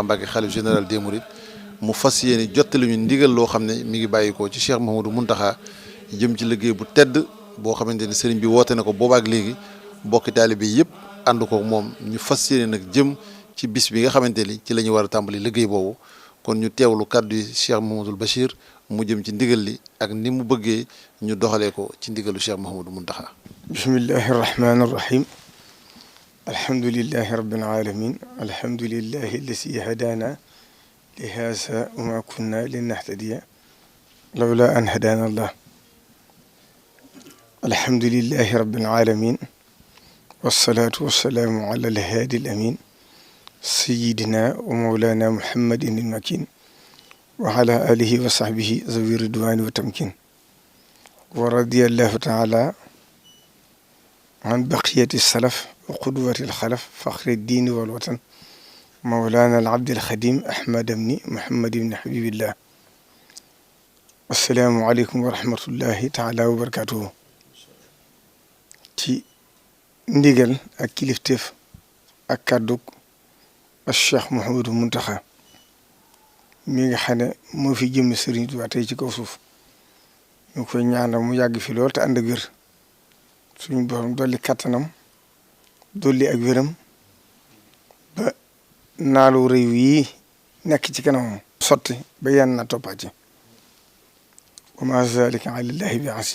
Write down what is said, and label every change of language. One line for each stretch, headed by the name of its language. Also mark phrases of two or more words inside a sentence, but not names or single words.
Wolof: Mbacké xalif
French: général des Mourides
Wolof: mu fas yéene jottali ñu ndigal loo xam ne mi ngi bàyyikoo ci Cheikh Mouhamadou Mountakha jëm ci liggéey bu tedd boo xamante ni Serigne bi woote na ko boobaak léegi bokki taalibe yi yëpp ànd ko moom ñu fas yéene nag jëm ci bis bi nga xamante ni ci la ñu war a tàmbali liggéey boobu kon ñu teewlu kàddu yi Cheikh Mouhamadoul Bachir mu jëm ci ndigal li ak ni mu bëggee ñu doxalee ko ci ndigalu Cheikh Mouhamadou Mountakha.
Arabic: بسم الله الرحمن الرحيم الحمد لله رب العالمين الحمد لله الذي هدانا لهذا وما كنا لنهتدي لولا أن هدانا الله الحمد لله رب العالمين والصلاة والسلام على الهادي الأمين سيدنا ومولانا محمد المكين وعلى آله وصحبه ذوي الرضوان والتمكين ورضي الله تعالى عن بقية السلف وقدوة الخلف فخر الدين والوطن مولانا العبد الخديم أحمد بن محمد بن حبيب الله. السلام عليكم ورحمة الله تعالى وبركاته.
Wolof: ci ndigal ak kilifteef ak kàddug Cheikh Mouhamadou Mountakha mi nga xam ne moo fi jëm Serigne Touba tey ci kaw suuf ñu koy ñaanal mu yàgg fi lool te ànd ak wér suñu borom dolli kattanam dolli ak wéram ba naalu réew yi nekk ci kanamam sotti ba yan na toppaat ci
Arabic: وما ذلك على الله بعزيز.